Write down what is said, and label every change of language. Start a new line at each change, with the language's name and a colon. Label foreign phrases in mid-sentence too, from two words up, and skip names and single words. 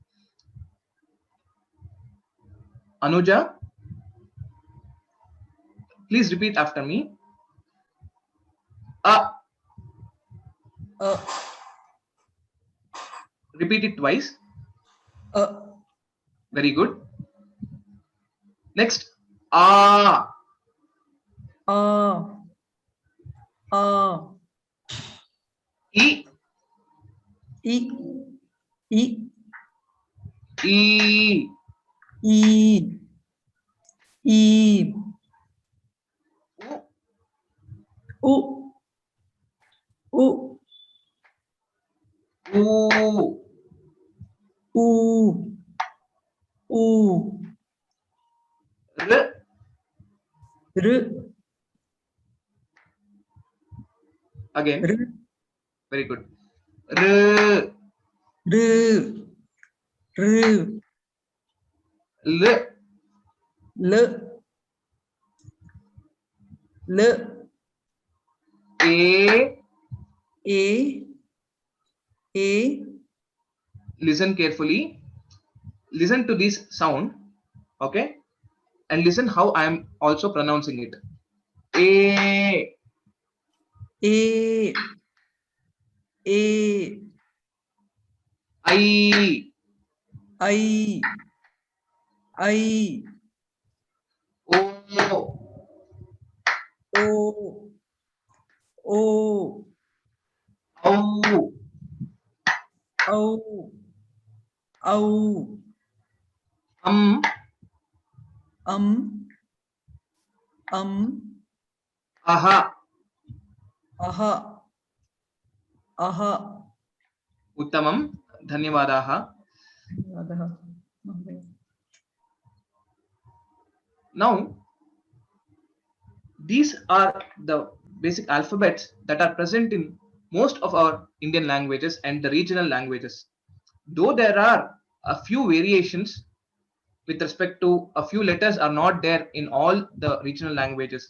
English: Anuja, please repeat after me. Repeat it twice. Very good. Next,
Sanskrit: E. E. E. E. E. E. U. U. U. U. U. R. R.
English: Again.
Sanskrit: R.
English: Very good. R.
Sanskrit: R. R. L. L. L. A. A. A.
English: Listen carefully. Listen to this sound, okay? And listen how I am also pronouncing it.
Sanskrit: A. A. A. I. I. I. O. O. O. O. O. O. Um. Aha. Aha. Aha. Uttamam. Dhanyavadaha.
English: Now, these are the basic alphabets that are present in most of our Indian languages and the regional languages. Though there are a few variations with respect to a few letters are not there in all the regional languages.